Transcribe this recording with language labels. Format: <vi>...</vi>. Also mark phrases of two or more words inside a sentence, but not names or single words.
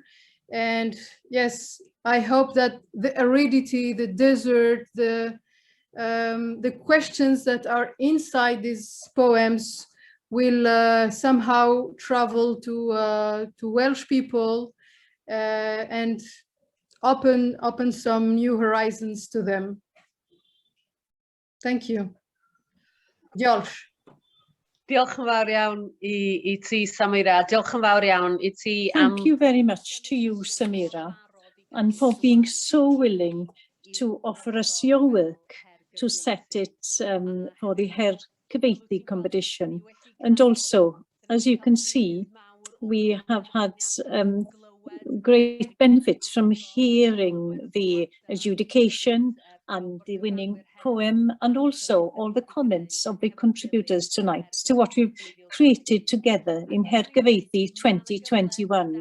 <en>And yes, I hope that the aridity, the desert, the questions that are inside these poems will somehow travel to Welsh people and open some new horizons to them. Thank you.</en> <cy>Diolch. Diolch yn fawr iawn i ti, Samira. Diolch yn fawr iawn i ti am...</cy> <en>Thank you very much to you, Samira, and for being so willing to offer us your work to set it for the Her Gyfieithu competition. And also, as you can see, we have had great benefits from hearing the adjudication and the winning poem, and also all the comments of the contributors tonight to what we've created together in Her Gyfieithu 2021.</en>